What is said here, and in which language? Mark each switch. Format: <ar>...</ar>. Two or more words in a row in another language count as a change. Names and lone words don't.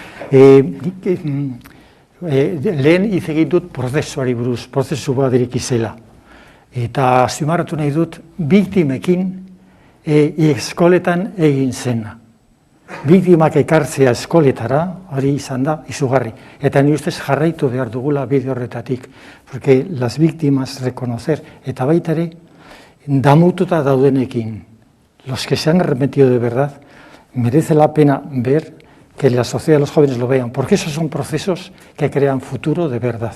<eu>Lehen hitz egin dut prozesuari buruz, prozesu bat izela. Eta azpimarratu nahi dut, biktimekin eskoletan egin zena. Biktimak ekartzea eskoletara, hori izan da, izugarri. Eta ni ustez jarraitu behar dugula bide horretatik.</eu> <es>Porque las víctimas reconocer,</es> <eu>eta baita ere, damututa daudenekin,</eu> <es>los que se han arrepentido de verdad, merece la pena ver que la sociedad de los jóvenes lo vean, porque esos son procesos que crean futuro de verdad.</es>